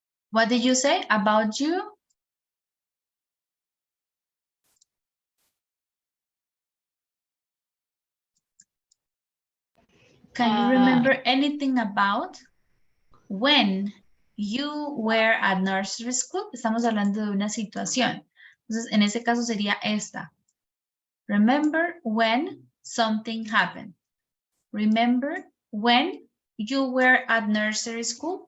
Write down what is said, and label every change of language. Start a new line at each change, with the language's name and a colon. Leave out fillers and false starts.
English: What did you say about you? Can you remember anything about when you were at nursery school?
Spanish: Estamos hablando de una situación. Entonces, en ese caso sería esta.
English: Remember when something happened. Remember when you were at nursery school.